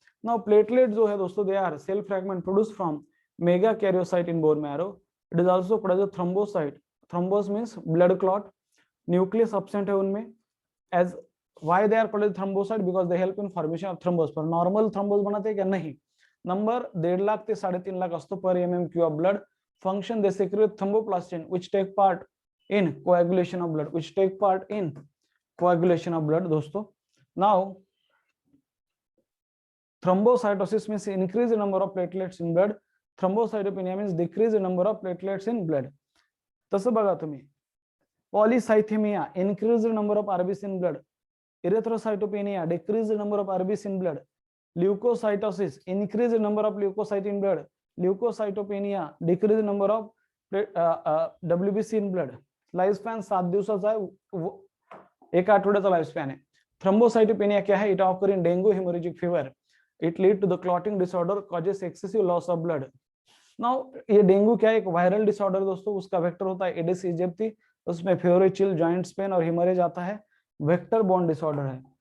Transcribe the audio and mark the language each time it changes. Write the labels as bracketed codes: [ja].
[en] Now platelet जो है दोस्तों, they are cell fragment produce from megakaryocyte in bone marrow, it is also called as thrombocyte. Thrombus means blood clot, nucleus absent है उनमें, as why they are called thrombocyte because they help in formation of thrombus. [hi] पर normal thrombus बनाते हैं क्या? [mr] नहीं। Number 1.5 lakh ते 3.5 लाख असतो पर MM³ of blood. [en] Function they secrete thromboplastin which take part in coagulation of blood, which take part in coagulation of blood दोस्तों. Now thrombocytosis means increase the number of platelets in blood, thrombocytopenia means decrease the number of platelets in blood. तसं बघा तुम्ही, polycythemia increase the number of RBC in blood, erythrocytopenia decrease the number of RBC in blood, leukocytosis increase the number of leukocyte in blood, leukocytopenia decrease the number of WBC in blood. [mr] Life span 7 दिवसाचा आहे, 1 आठवड्याचा life span आहे. [en] Thrombocytopenia क्या है? It occur in dengue haemorrhagic fever, it lead to the clotting disorder, causes excessive loss of blood. [hi] Now ये dengue क्या है? एक वायरल डिसऑर्डर दोस्तों, उसका वेक्टर होता है एडिस इजिप्टी, उसमें फीवर, चिल, जॉइंट पेन और हेमरेज आता है, वेक्टर बॉर्न डिसऑर्डर है.